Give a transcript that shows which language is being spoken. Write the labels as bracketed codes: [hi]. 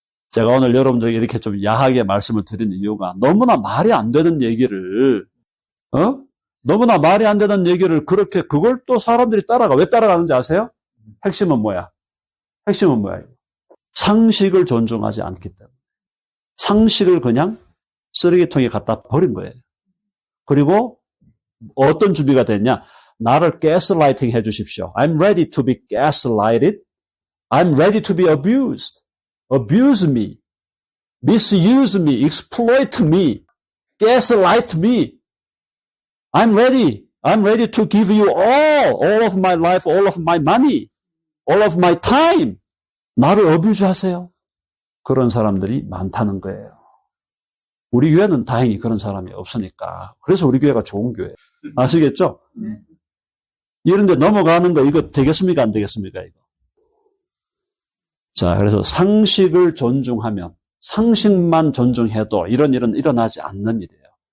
[ko] 제가 오늘 여러분들에게 이렇게 좀 야하게 말씀을 드리는 이유가 너무나 말이 안 되는 얘기를, 너무나 말이 안 되는 얘기를 그렇게, 그걸 또 사람들이 따라가. 왜 따라가는지 아세요? 핵심은 뭐야? 상식을 존중하지 않기 때문에. 상식을 그냥 쓰레기통에 갖다 버린 거예요. 그리고 어떤 준비가 됐냐? 나를 가스라이팅 해주십시오. [en] I'm ready to be gaslighted. I'm ready to be abused. Abuse me. Misuse me. Exploit me. Gaslight me. I'm ready. I'm ready to give you all of my life, all of my money, all of my time. [ko] 나를 어뷰즈 하세요. 그런 사람들이 많다는 거예요. 우리 교회는 다행히 그런 사람이 없으니까. 그래서 우리 교회가 좋은 교회. 아시겠죠? 이런데 넘어가는 거 이거 되겠습니까? 안 되겠습니까? 이거. 자, 그래서 상식을 존중하면 상식만 존중해도 이런 일은 일어나지 않는 일이에요.